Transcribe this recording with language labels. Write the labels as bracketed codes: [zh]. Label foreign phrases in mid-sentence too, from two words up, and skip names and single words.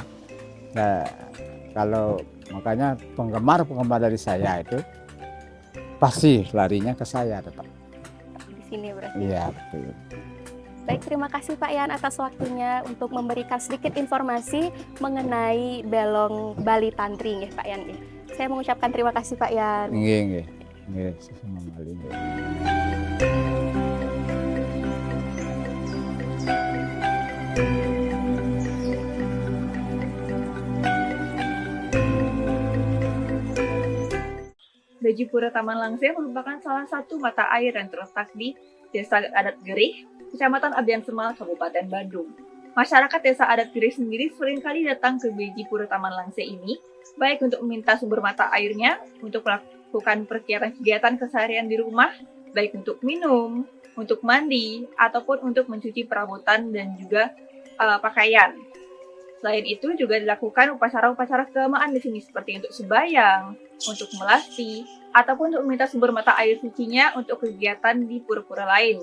[id] Nah, kalau makanya penggemar dari saya itu pasti larinya ke saya tetap. Di sini berarti. Iya betul. Baik, terima kasih Pak Yan atas waktunya untuk memberikan sedikit informasi mengenai belong Bali Tantri nggih Pak Yan nggih. Saya mengucapkan terima kasih Pak Yan. Nggih. Sama kali nggih. Bejipura Taman Langse merupakan salah satu mata air yang terletak di Desa Adat Gerih, Kecamatan Abian Semal, Kabupaten Bandung. Masyarakat Desa Adat Gerih sendiri seringkali datang ke Bejipura Taman Langse ini, baik untuk meminta sumber mata airnya, untuk melakukan kegiatan keseharian di rumah, baik untuk minum, untuk mandi, ataupun untuk mencuci perabotan dan juga pakaian. Selain itu juga dilakukan upacara-upacara keagamaan di sini seperti untuk sembahyang, untuk melasti, ataupun untuk meminta sumber mata air sucinya untuk kegiatan di pura-pura lain.